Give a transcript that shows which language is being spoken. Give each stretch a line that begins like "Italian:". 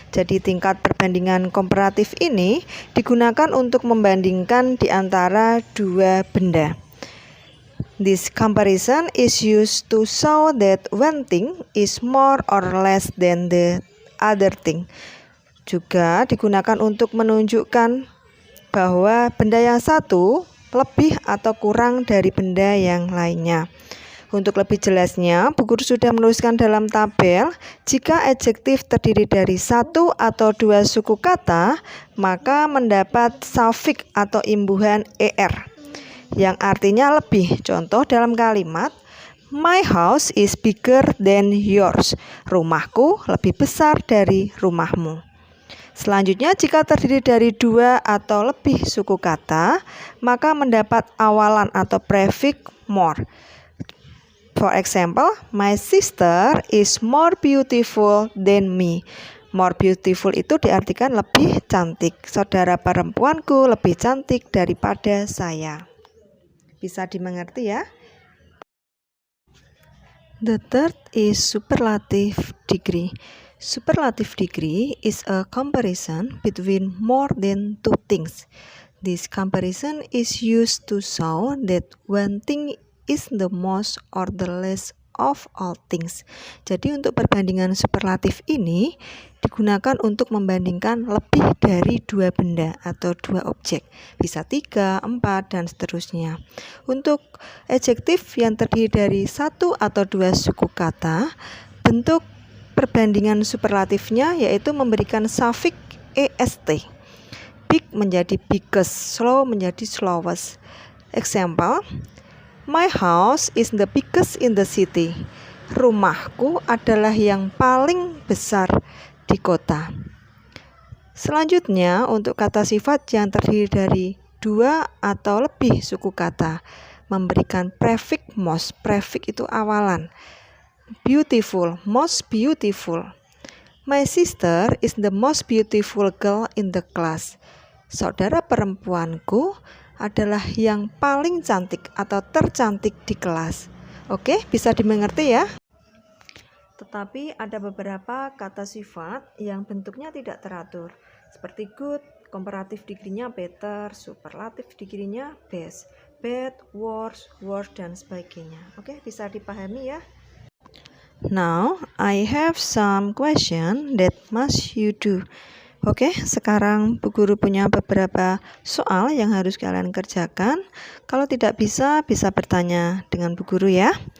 Indonesian: Jadi tingkat perbandingan komparatif ini digunakan untuk membandingkan di antara dua benda.
English: This comparison is used to show that one thing is more or less than the other thing.
Indonesian: Juga digunakan untuk menunjukkan bahwa benda yang satu lebih atau kurang dari benda yang lainnya. Untuk lebih jelasnya, Bu Guru sudah menuliskan dalam tabel, jika adjektif terdiri dari satu atau dua suku kata, maka mendapat suffix atau imbuhan er, yang artinya lebih. Contoh dalam kalimat,
English: my house is bigger than yours.
Indonesian: Rumahku lebih besar dari rumahmu. Selanjutnya, jika terdiri dari dua atau lebih suku kata, maka mendapat awalan atau prefix more.
English: For example, my sister is more beautiful than me.
Indonesian: More beautiful itu diartikan lebih cantik. Saudara perempuanku lebih cantik daripada saya. Bisa dimengerti ya?
English: The third is superlative degree. Superlative degree is a comparison between more than two things. This comparison is used to show that one thing is the most or the less of all things.
Indonesian: Jadi untuk perbandingan superlatif ini digunakan untuk membandingkan lebih dari dua benda atau dua objek, bisa 3, 4, dan seterusnya. Untuk adjektif yang terdiri dari satu atau dua suku kata, Bentuk perbandingan superlatifnya yaitu memberikan suffix est. Big menjadi biggest, slow menjadi slowest.
English: Example, my house is the biggest in the city.
Indonesian: Rumahku adalah yang paling besar di kota. Selanjutnya, untuk kata sifat yang terdiri dari 2 atau lebih suku kata, memberikan prefix most. Prefix itu awalan.
English: Beautiful, most beautiful. My sister is the most beautiful girl in the class.
Indonesian: Saudara perempuanku adalah yang paling cantik atau tercantik di kelas. Oke, bisa dimengerti ya? Tetapi ada beberapa kata sifat yang bentuknya tidak teratur, seperti good, komparatif degree-nya better, superlatif degree-nya best, bad, worse, worse, dan sebagainya. Oke, bisa dipahami ya?
English: Now, I have some question that must you do.
Indonesian: Oke, sekarang Bu Guru punya beberapa soal yang harus kalian kerjakan. Kalau tidak bisa bertanya dengan Bu Guru ya.